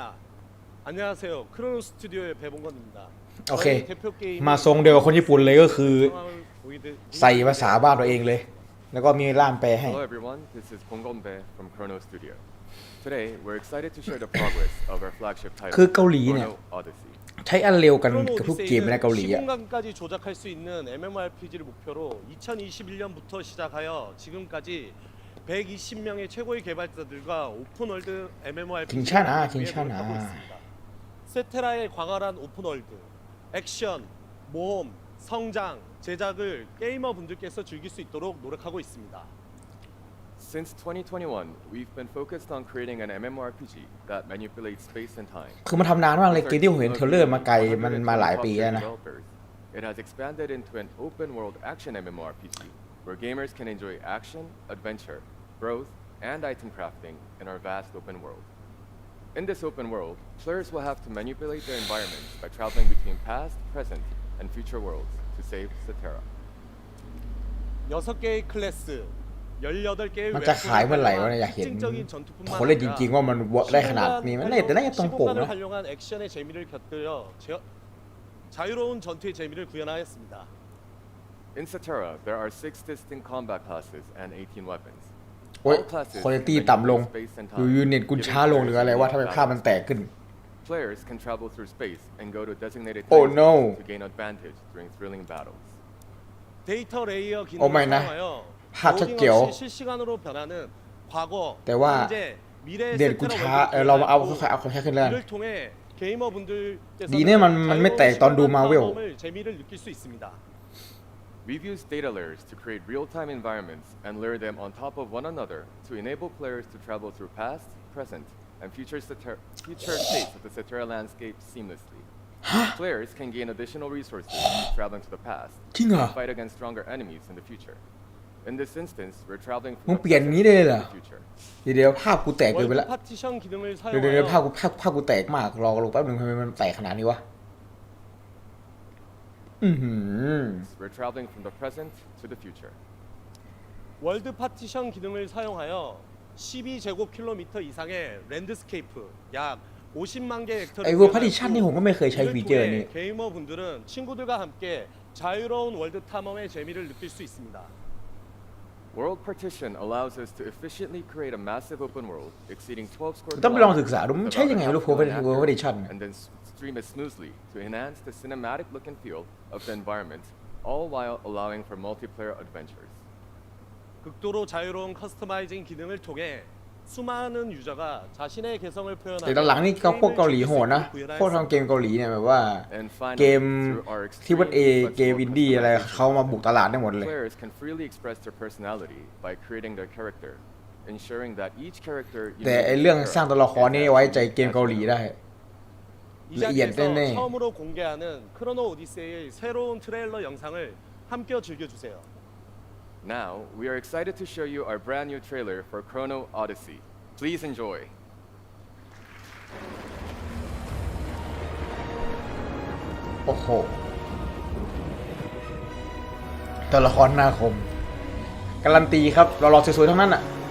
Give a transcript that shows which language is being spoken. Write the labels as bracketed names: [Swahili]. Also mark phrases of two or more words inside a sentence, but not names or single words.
[Korean] 안녕하세요. 크로노 스튜디오의 배봉건입니다. [Thai] โอเค [Korean] 저희 대표 게임은 [Thai] มาทรงเดียวกับคนญี่ปุ่นเลยก็คือ [Korean] 상황을 보이듯 [Thai] ใส่ภาษาบ้านตัวเองเลย แล้วก็มีล่ามแปลให้ [English] Hello everyone, this is Bonggonbe from Chrono Studio. Today, we're excited to share the progress of our flagship title, [Thai] คือเกาหลีเนี่ย [English] Chrono Odyssey. [Thai] ใช้อันเร็วกัน [Korean] 크로노 [Thai] กับทุกเกมนะเกาหลี [Korean] 오디세이는 [Thai] อ่ะ [Korean] 10분간까지 조작할 수 있는 MMORPG를 목표로 2021년부터 시작하여 지금까지 120명의 최고의 개발자들과 오픈월드 MMORPG를 괜찮아, 위해 괜찮아. 노력하고 있습니다. 세테라의 광활한 오픈월드, 액션, 모험, 성장, 제작을 게이머분들께서 즐길 수 있도록 노력하고 있습니다. [English] Since 2021, we've been focused on creating an MMORPG that manipulates space and time. [Thai] คือมันทำนานมากเลยเกมที่ผมเห็นเทรลเลอร์มาไกลมันมาหลายปีแล้วนะ [English] It has expanded into an open-world action MMORPG where gamers can enjoy action, adventure, growth, and item crafting in our vast open world. In this open world, players will have to manipulate their environments by traveling between past, present, and future worlds to save Cetera. [Korean] 6개의 클래스, 18개의 [Thai] มันจะขายเมื่อไหร่วะเนี่ยอยากเห็น [Korean] 특징적인 전투뿐만 [Thai] คนเล่นจริงๆว่ามันได้ขนาดนี้มันน่าจะตรงปก [Korean] 시공간을 [Thai] นะ [Korean] 활용한 액션의 재미를 곁들여 자유로운 전투의 재미를 구현하였습니다. [English] In Cetera, there are 6 distinct combat classes and 18 weapons. [Thai] โอ้ย [English] All classes [Thai] คุณภาพ [English] can [Thai] ต่ำลง [English] manipulate space and [Thai] อยู่ [English] time, [Thai] ยูนิตกู [English] giving [Thai] ช้าลงหรืออะไร [English] players [Thai] ว่าทำไมภาพมันแตกขึ้น [English] Players can travel through space and go to designated Oh, time no. zones to gain advantage during thrilling battles. [Korean] 데이터 레이어 기능을 어머나. 사용하여 하, 로딩 찾게요. 없이 실시간으로 변하는 과거, 대화. 현재, 미래의 [Thai] เด่นกู [Korean] 세트라 [Thai] ช้า [Korean] 월드를 [Thai] เราเอา [Korean] 기획하였고 [Thai] ค่อยๆเอาค่อยๆขึ้นแล้ว [Korean] 이를 통해 게이머분들께서는 [Thai] ดีเนี่ยมันไม่แตกตอนดู Marvel [Korean] 자유로운 시공간의 재미를 느낄 수 있습니다. [English] We've used data layers to create real-time environments and layer them on top of one another to enable players to travel through past, present, and future states of the Cetera landscape seamlessly. Players can gain additional resources traveling to the past [Thai] จริงเหรอ [English] and fight against stronger enemies in the future. In this instance, we're traveling [Thai] มึ [English] from [Thai] ง [English] the [Thai] เปลี่ยน [English] present [Thai] นี้ได้เลยเหรอ [English] to the future. [Thai] เดี๋ยวภาพกูแตกเกินไป [Korean] 월드 [Thai] ละ [Korean] 파티션 기능을 [Thai] เดี๋ยวภาพ [Korean] 사용하여 [Thai] กูแตกมากรอลงแป๊บนึงทำไมมันแตกขนาดนี้วะ [English] We're traveling from the present to the future. [Korean] 월드 파티션 기능을 사용하여 12제곱킬로미터 이상의 랜드스케이프 약 50만 개 헥터를 [Thai] ไอ้ [English] world partition [Thai] นี่ผมก็ไม่เคยใช้ฟีเจอร์นี้ [Korean] 게이머분들은 친구들과 함께 자유로운 월드 탐험의 재미를 느낄 수 있습니다. [English] World partition allows us to efficiently create a massive open world exceeding 12 square [Thai] ต้องไปลองศึก [English] kilometers [Thai] ษาดูมัน [English] with [Thai] ใช้ [English] about [Thai] ยังไง [English] a [Thai] รูป [English] half [Thai] เวอร์ [English] million [Thai] พาร์ติ [English] actors, [Thai] ชัน [English] and then stream it smoothly to enhance the cinematic look and feel of the environment, all while allowing for multiplayer adventures. [Korean] 극도로 자유로운 커스터마이징 기능을 통해 수많은 유저가 자신의 개성을 [Thai] แต่ตอนหลังนี่ก็พวกเกาหลีโหดนะพวกทำเกมเกาหลีเนี่ยแบบว่า [English] And [Thai] เก [English] finally, [Thai] ม [English] through our [Thai] ที่ว่า [English] extreme [Thai] เกม [English] flexible [Thai] อินดี้อะไร [English] customization, [Thai] เขามาบุกตลาดได้หมดเลย [English] players can freely express their personality by creating their character, ensuring that each character [Thai] แต่ไอเรื่องสร้างตัวละครนี่ไว้ใจเกมเกาหลีได้ [Korean] 이 예, 자리에서 네네. 처음으로 공개하는 크로노 오디세이의 새로운 트레일러 영상을 함께 즐겨주세요. [English] Now, we are excited to show you our brand new trailer for Chrono Odyssey. Please enjoy. [Thai] โอ้โหตัวละครหน้าคมการันตีครับเราสวยๆทั้งนั้นอ่ะ